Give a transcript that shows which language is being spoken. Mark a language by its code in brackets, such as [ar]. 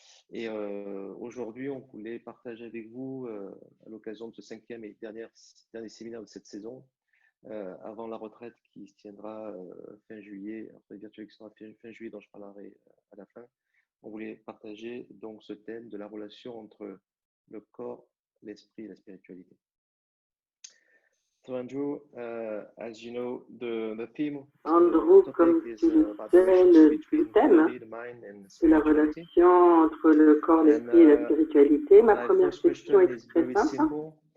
[fr] Et aujourd'hui, on voulait partager avec vous, à l'occasion de ce 5e et dernier séminaire de cette saison, avant la retraite qui se tiendra fin juillet, après virtuel qui sera fin juillet, dont je parlerai à la fin. On voulait partager donc ce thème de la relation entre le corps, l'esprit et la spiritualité. [en] So Andrew, as you know, the theme [fr] Andrew, comme tu le sais, le thème, c'est la relation entre le corps, l'esprit et la spiritualité. Ma première question est très simple.